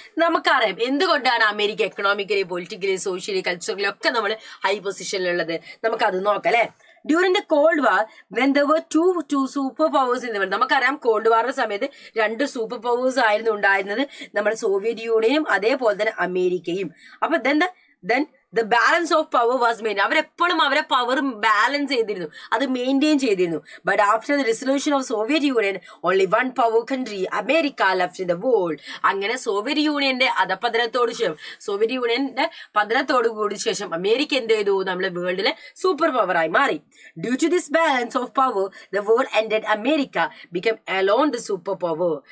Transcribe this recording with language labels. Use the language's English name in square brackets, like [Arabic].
[Malayalam] നമുക്കറിയാം എന്തുകൊണ്ടാണ് America economically, politically, socially, culturally ഒക്കെ നമ്മൾ ഹൈ പൊസിഷനിലുള്ളത്. നമുക്കത് നോക്കാം അല്ലെ. [English] During the Cold War, when there were two superpowers in the world, [Malayalam] നമുക്കറിയാം കോൾഡ് വാറിന്റെ സമയത്ത് 2 സൂപ്പർ പവേഴ്സ് ആയിരുന്നു ഉണ്ടായിരുന്നത്, നമ്മുടെ സോവിയറ്റ് യൂണിയനും അതേപോലെ തന്നെ അമേരിക്കയും. [English] അപ്പൊ then the balance of power was maintained. [Malayalam] അവരെപ്പോഴും അവരെ പവർ ബാലൻസ് ചെയ്തിരുന്നു, അത് മെയിൻറ്റെയിൻ ചെയ്തിരുന്നു. [English] But after the resolution of Soviet Union only one power country America left in the world. [Malayalam] അങ്ങനെ സോവിയറ്റ് യൂണിയന്റെ സോവിയറ്റ് യൂണിയന്റെ പതനത്തോടു കൂടി ശേഷം അമേരിക്ക എന്ത് ചെയ്തു? നമ്മുടെ വേൾഡിലെ സൂപ്പർ പവറായി മാറി. [English] Due to this balance of power the world ended America become alone the super power.